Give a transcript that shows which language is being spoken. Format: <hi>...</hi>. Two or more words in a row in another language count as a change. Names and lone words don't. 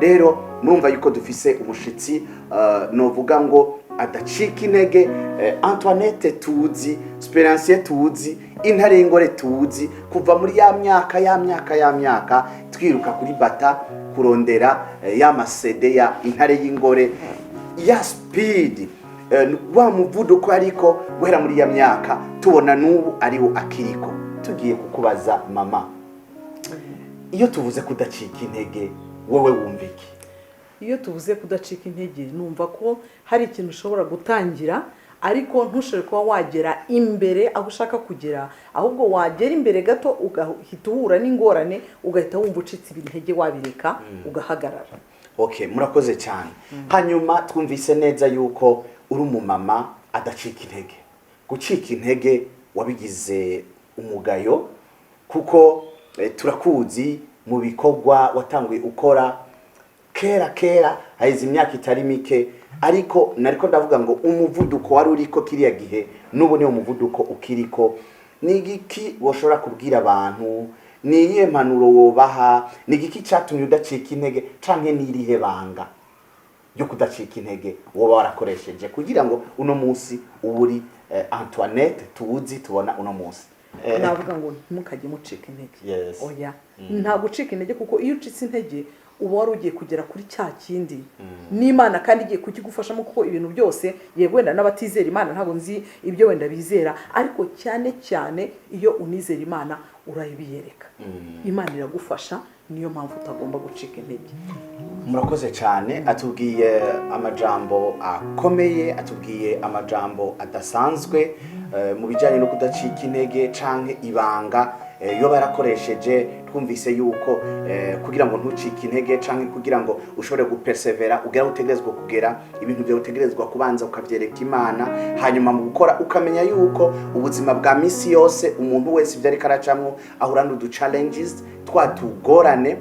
<rn>Rero murumva yuko dufise umushitsi novuga ngo adacika intege Antoinette tuzi, Speransia tuzi, Intare y'Ingore tuzi kuva muri ya myaka twiruka kuri bata kurondera ya masede ya Intare y'Ingore ya speed wa muvuduko ariko guhera muri ya myaka tubona n'ubu ariwo akiriko.</rn> <rw>Tugiye kukubaza mama, iyo tuvuze kudacika intege wowe wumva iki? Iyo tuvuze kudacika intege numva ko hari ikintu ushobora gutangira ariko ntushobore kuba wagera imbere aho ushaka kugera ahubwo wagera imbere gato ugahita uhura n'ingorane ugahita wumva ucitse intege wabireka ugahagarara. Okay, murakoze cyane. Hanyuma twumvise neza yuko uri umumama adacika intege.</rw> <rn>Gucika intege wabigize umugayo kuko turakuzi mu bikorwa watanguye ukora kera haize imyaka itari mike ariko nariko ndavuga ngo umuvuduko wari uriko kiriya gihe nubu ni umuvuduko ukiriko. Ni igiki woshobora kubwira abantu? Ni iyihe mpanuro wobaha? Ni igiki cyatumye udacika intege canke nirihe banga yo kudacika intege woba warakoresheje kugira ngo uno munsi uburi Antoinette tuzi tubona uno munsi?</rn> <rw>Navuga ngo ntimukajye mucika intege. Yes. Oya nta gucika intege kuko iyo ucitse intege uba wari ugiye kugera kuri cya kindi n'Imana kandi igiye kukigufashamo kuko ibintu byose yego wenda n'abatizera Imana ntabwo nzi ibyo wenda bizera ariko cyane iyo unizera Imana urayibiyereka Imana iragufasha niyo mpamvu utagomba gucika intege.</rw> <rn>Murakoze cyane atubwiye amajambo akomeye atubwiye amajambo adasanzwe mu bijyanye no kudacika intege canke ibanga yo barakoresheje. Twumvise yuko kugira ngo ntucike intege canke kugira ngo ushobore gupersevera ugera utegerezwa kugera ibintu byo utegerezwa kubanza ukavyereka Imana hanyuma mu gukora ukamenya yuko ubuzima bwa misi yose umuntu wese ibyo ari karacamwo ahura n'udu challenges twatugorane</rn>